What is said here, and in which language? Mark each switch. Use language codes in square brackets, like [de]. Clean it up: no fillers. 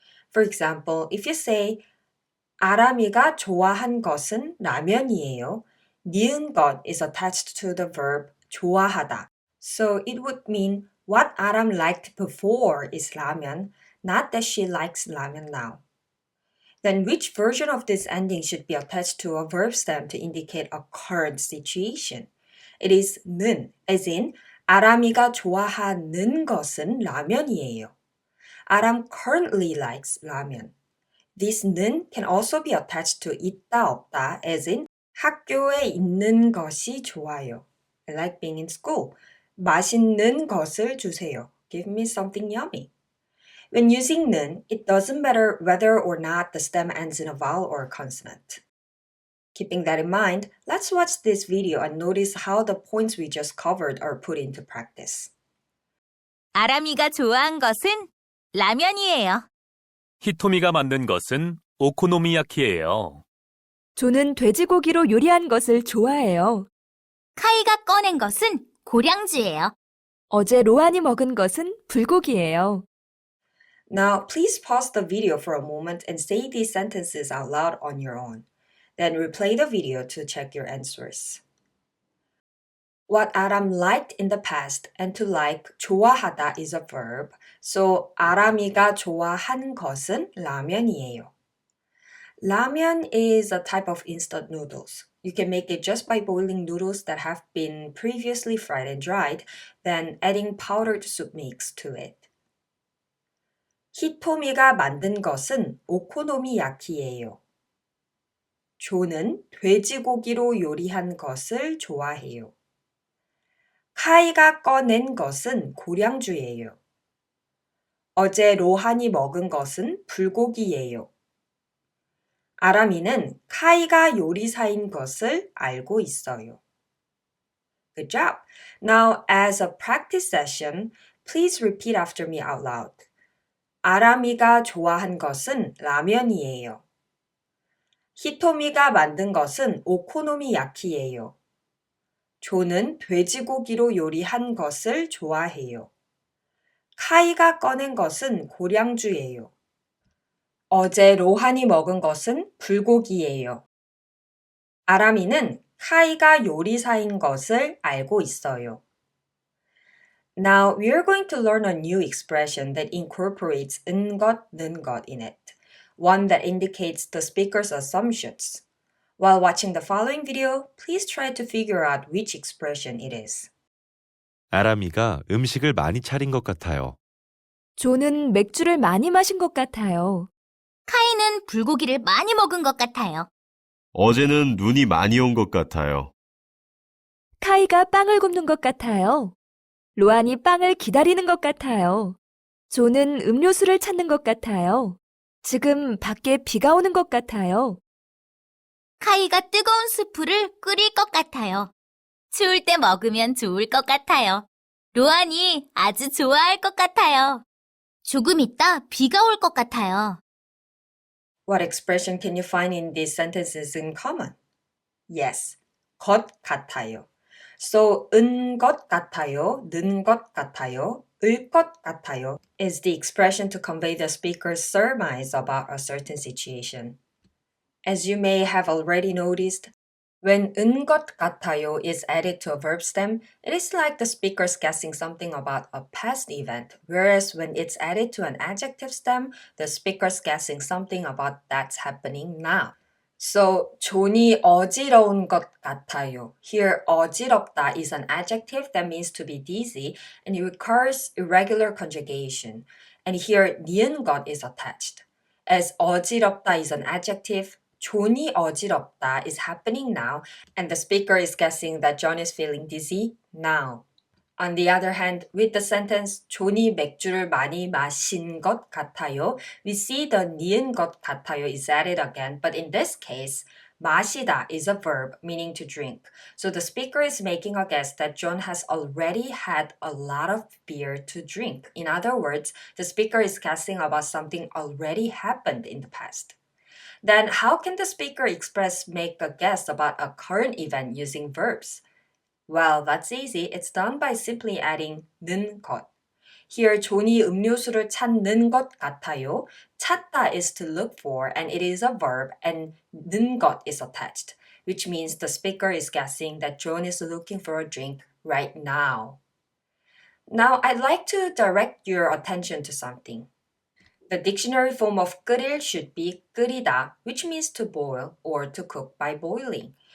[en] For example, if you say [ko] 아람이가 좋아한 것은 라면이에요, [en] 니은것 is attached to the verb 좋아하다. So it would mean what Aram liked before is 라면, not that she likes 라면 now. Then which version of this ending should be attached to a verb stem to indicate a current situation? It is [ko] 는, [en] as in [ko] 아람이가 좋아하는 것은 라면이에요. [en] Aram currently likes 라면. This 는 can also be attached to [ko] 있다 없다, [en] as in [ko] 학교에 있는 것이 좋아요. [en] I like being in school. [ko] 맛있는 것을 주세요. [en] Give me something yummy. When using 는, it doesn't matter whether or not the stem ends in a vowel or a consonant. Keeping that in mind, let's watch this video and notice how the points we just covered are put into practice. [ko] 아람이가 좋아한 것은 라면이에요. 히토미가 만든 것은 오코노미야키예요. 저는 돼지고기로 요리한 것을 좋아해요. 카이가 꺼낸 것은 고량주예요. 어제 로안이 먹은 것은 불고기예요. [en] Now, please pause the video for a moment and say these sentences out loud on your own. Then replay the video to check your answers. What Aram liked in the past and to like, 좋아하다 is a verb. [ko] So 아람이가 좋아한 것은 라면이에요. [en] Ramen is a type of instant noodles. You can make it just by boiling noodles that have been previously fried and dried, then adding powdered soup mix to it. [ko] 히토미가 만든 것은 오코노미야키예요. 조는 돼지고기로 요리한 것을 좋아해요. 카이가 꺼낸 것은 고량주예요. 어제 로한이 먹은 것은 불고기예요. 아람이는 카이가 요리사인 것을 알고 있어요. [en] Good job. Now, as a practice session, please repeat after me out loud. [ko] 아람이가 좋아한 것은 라면이에요. 히토미가 만든 것은 오코노미야키예요. 조는 돼지고기로 요리한 것을 좋아해요. 카이가 꺼낸 것은 고량주예요. 어제 로한이 먹은 것은 불고기예요. 아람이는 카이가 요리사인 것을 알고 있어요. [en] Now we are going to learn a new expression that incorporates 은것, 는것 in it, one that indicates the speaker's assumptions. While watching the following video, please try to figure out which expression it is. [ko] 아람이가 음식을 많이 차린 것 같아요. 조는 맥주를 많이 마신 것 같아요. 카이는 불고기를 많이 먹은 것 같아요. 어제는 눈이 많이 온 것 같아요. 카이가 빵을 굽는 것 같아요. 로안이 빵을 기다리는 것 같아요. 조는 음료수를 찾는 것 같아요. 지금 밖에 비가 오는 것 같아요. 카이가 뜨거운 수프를 끓일 것 같아요. 추울 때 먹으면 좋을 것 같아요. 로안이 아주 좋아할 것 같아요. 조금 있다 비가 올 것 같아요. [en] What expression can you find in these sentences in common? [ko] Yes, 것 같아요. [en] So, 것 같아요, 것 같아요, 것 같아요 is the expression to convey the speaker's surmise about a certain situation. As you may have already noticed, when 것 같아요 is added to a verb stem, it is like the speaker's guessing something about a past event, whereas when it's added to an adjective stem, the speaker's guessing something about that's happening now. [ko] So, 존이 어지러운 것 같아요. [en] Here, 어지럽다 is an adjective that means to be dizzy and it requires irregular conjugation. And here, 니은것 is attached. As 어지럽다 is an adjective, [ko] 존이 어지럽다 [en] is happening now, and the speaker is guessing that John is feeling dizzy now. On the other hand, with the sentence [ko] 존이 맥주를 많이 마신 것 같아요, [en] we see the 니은 것 같아요 is added again, but in this case, 마시다 is a verb meaning to drink. So the speaker is making a guess that John has already had a lot of beer to drink. In other words, the speaker is guessing about something already happened in the past. Then how can the speaker make a guess about a current event using verbs? Well, that's easy. It's done by simply adding 는 것. [ko] Here, 존이 음료수를 찾는 것 같아요. [en] 찾다 is to look for, and it is a verb, and 는 것 is attached, which means the speaker is guessing that John is looking for a drink right now. Now, I'd like to direct your attention to something. The dictionary form of 끓일 should be 끓이다, which means to boil or to cook by boiling.